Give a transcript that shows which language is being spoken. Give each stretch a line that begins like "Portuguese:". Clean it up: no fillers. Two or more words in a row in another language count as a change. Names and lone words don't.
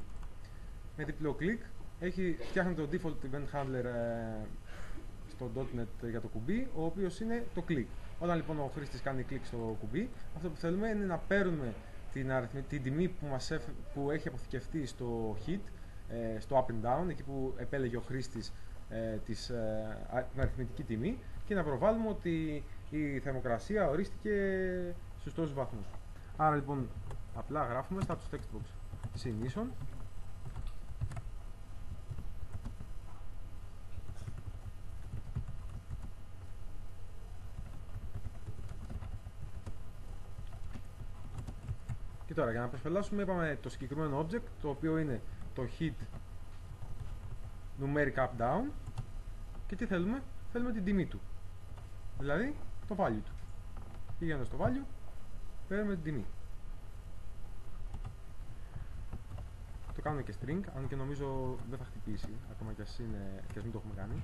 Greek: Με διπλό κλικ φτιάχνει το
English: default event handler
Greek: στο .NET για το κουμπί, ο οποίος είναι το click. Όταν λοιπόν ο χρήστης κάνει κλικ στο κουμπί, αυτό που θέλουμε είναι να παίρνουμε την τιμή που έχει αποθηκευτεί στο hit, στο
English: up and down,
Greek: εκεί που επέλεγε ο χρήστης την αριθμητική τιμή, και να προβάλλουμε ότι η θερμοκρασία ορίστηκε στους τόσους βαθμούς. Άρα λοιπόν απλά γράφουμε
English: status text box
Greek: συν ίσον και τώρα για να προσπελάσουμε είπαμε το συγκεκριμένο object, το οποίο είναι το
English: hit numeric up down,
Greek: και τι θέλουμε? θέλουμε την τιμή του. Δηλαδή το value του. Πηγαίνοντας στο value, παίρνουμε την τιμή. Το κάνουμε και string, αν και νομίζω δεν θα χτυπήσει, ακόμα και ας μην το έχουμε κάνει.